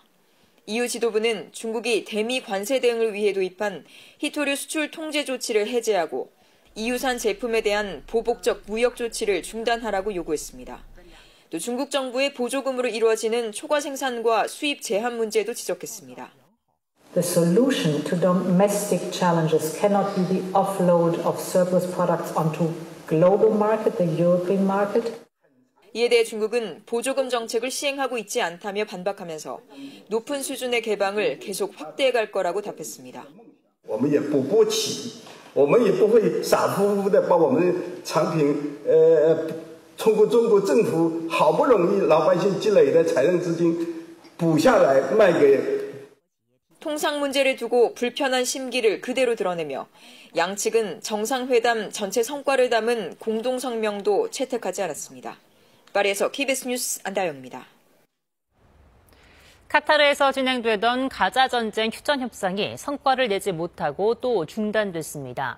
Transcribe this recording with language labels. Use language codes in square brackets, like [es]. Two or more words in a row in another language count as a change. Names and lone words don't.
[ko] EU 지도부는 중국이 대미 관세 대응을 위해 도입한 희토류 수출 통제 조치를 해제하고 EU산 제품에 대한 보복적 무역 조치를 중단하라고 요구했습니다. 또 중국 정부의 보조금으로 이루어지는 초과 생산과 수입 제한 문제도 지적했습니다. [en] The solution to domestic challenges cannot be the offload of surplus products onto global market, the European market. [ko] 이에 대해 중국은 보조금 정책을 시행하고 있지 않다며 반박하면서 높은 수준의 개방을 계속 확대해 갈 거라고 답했습니다. [zh] 我们也不波起，我们也不会傻乎乎的把我们的产品通过中国政府好不容易老百姓积累的财政资金补下来卖给 [ko] 통상 문제를 두고 불편한 심기를 그대로 드러내며 양측은 정상회담 전체 성과를 담은 공동성명도 채택하지 않았습니다. 파리에서 KBS 뉴스 안다영입니다. 카타르에서 진행되던 가자 전쟁 휴전 협상이 성과를 내지 못하고 또 중단됐습니다.